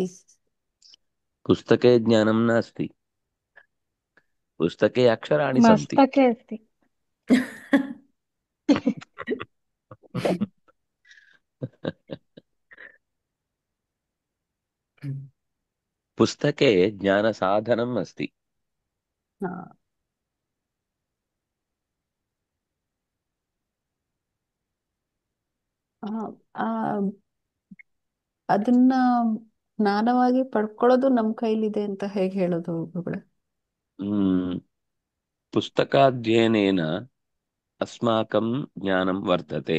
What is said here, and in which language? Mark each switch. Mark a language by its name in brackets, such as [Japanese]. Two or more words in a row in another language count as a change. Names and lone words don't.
[Sanskrit] पुस्तके ज्ञानं नास्ति, पुस्तके अक्षराणि सन्ति। मस्तके अस्ति। पुस्तके ज्ञानसाधनम् अस्ति। [Kannada] ಅದನ್ನ ಜ್ಞಾನವಾಗಿ ಪಡ್ಕೊಳ್ಳೋದು ನಮ್ಮ ಕೈಲಿದೆ ಅಂತ ಹೇಗೆ ಹೇಳೋದು ಗುರುಗಳೇ? [Sanskrit] पुस्तकाध्ययनेन अस्माकं ज्ञानं वर्धते।